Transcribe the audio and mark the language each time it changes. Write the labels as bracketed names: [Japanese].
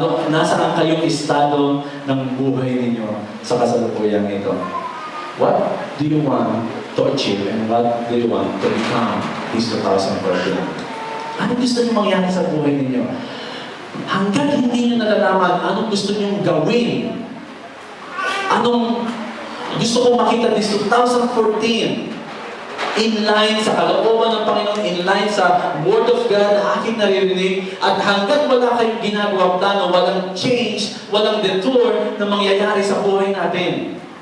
[Filipino] Nasaan kayong estado ng buhay ninyo sa kasalukuyang ito? [English] What do you want to achieve and what do you want to become this 2014? [Filipino] Anong gusto niyo mangyari sa buhay ninyo? Hanggang hindi niyo nalalaman anong gusto niyong gawin, anong gusto kong makita [English] this 2014, in line [Filipino] sa kalooban ng Panginoon, in line sa [English] Word of God [Filipino] na aking naririnig, at hanggang wala kayong ginagawa plano, walang change, walang detour na mangyayari sa buhay natin.